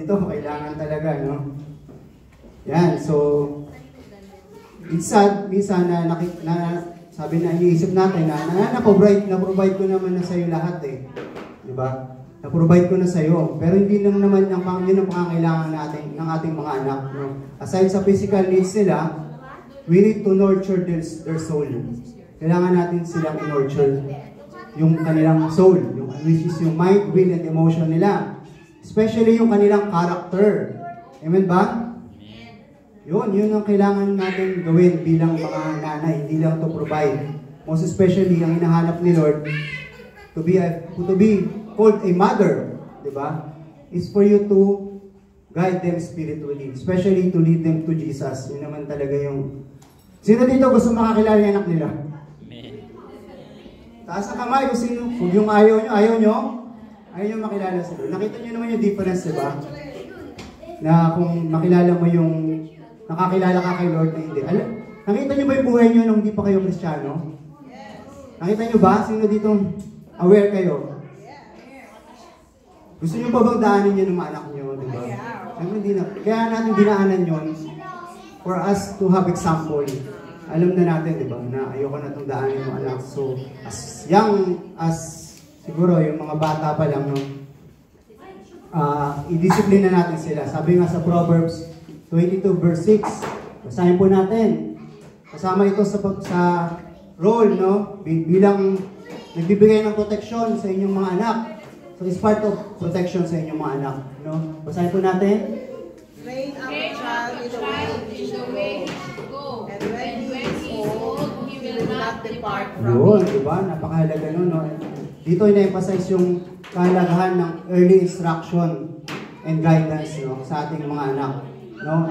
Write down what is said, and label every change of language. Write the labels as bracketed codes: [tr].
[tl] Dito, kailangan talaga, no? Yan, [en] so it's sad, [tl] minsan na sabi na iniisip natin na na-provide ko naman na sa'yo lahat eh. Di ba? Na-provide ko na sa'yo. Pero hindi lang naman yun ang pangangailangan natin ng ating mga anak. No? [en] Aside sa physical needs nila, we need to nurture their soul. [tl] Kailangan natin silang i-nurture yung kanilang soul, which is yung [en] mind, will, and emotion [tl] nila. Especially yung kanilang character. Amen ba? Yun ang kailangan natin gawin bilang mga nanay, hindi lang [en] to provide. Most especially, [tl] ang hinahanap ni Lord, [en] to be called a mother, [tl] di ba? [en] Is for you to guide them spiritually, especially to lead them to Jesus. [tl] Yun naman talaga yung... Sino dito gusto makakilala yung anak nila? Taas ang kamay kung sino. Kung yung ayaw nyo makilala sila. Nakita nyo naman yung difference, di ba? Na kung makilala mo yung nakakilala ka kay Lord na hindi. Nakita nyo ba yung buhay nyo nung hindi pa kayo Kristiyano? Nakita nyo ba? Sino dito aware kayo? Gusto nyo pa bang daanin yun ng mga anak nyo? Di ba? Kaya natin dinaanan yun [en] for us to have example. [tl] Alam na natin, di ba, na ayoko na itong daanin ng anak. So, [en] as young as [tl] siguro yung mga bata pa lang, no, i-discipline na natin sila. Sabi nga sa Proverbs 22 verse 6, basahin po natin. Kasama ito sa role, no, bilang nagbibigay ng protection sa inyong mga anak. [en] So, it's part of protection [tl] sa inyong mga anak. No? Basahin po natin. [en] Train up a child in the way he should go. And when he is old, he will not depart from it. [tl] Diba? Napakahalaga nun, no? Dito ina-emphasize yung kahalagahan ng [en] early instruction and guidance, [tl] no, sa ating mga anak. No?